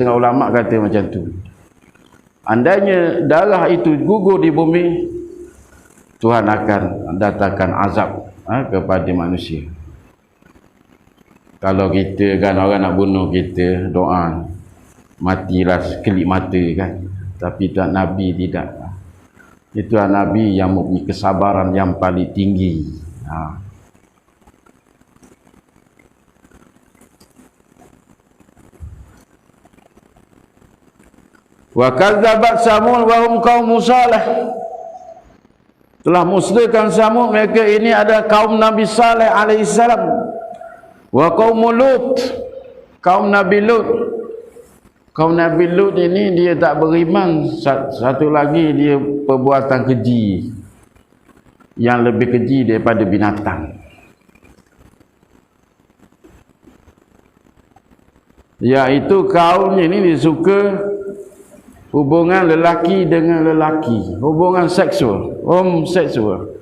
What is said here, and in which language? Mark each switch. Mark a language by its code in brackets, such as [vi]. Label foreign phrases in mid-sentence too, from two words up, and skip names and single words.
[ms] Setengah ulama kata macam tu. Andainya darah itu gugur di bumi, Tuhan akan datangkan azab kepada manusia. Kalau kita kan orang nak bunuh kita, doa matilah sekelip mata kan. Tapi Tuhan Nabi tidak. Itu Nabi yang mempunyai kesabaran yang paling tinggi. [ar] وكذبت ثمود وهم قوم صالح. [ms] Telah musnahkan Samud, mereka ini ada kaum Nabi Saleh alaihissalam. [ar] وقوم لوط, [ms] kaum Nabi Lut. Kaum Nabi Lut ini dia tak beriman. Satu lagi dia perbuatan keji yang lebih keji daripada binatang. Iaitu kaumnya ini dia suka hubungan lelaki dengan lelaki, hubungan seksual, homoseksual.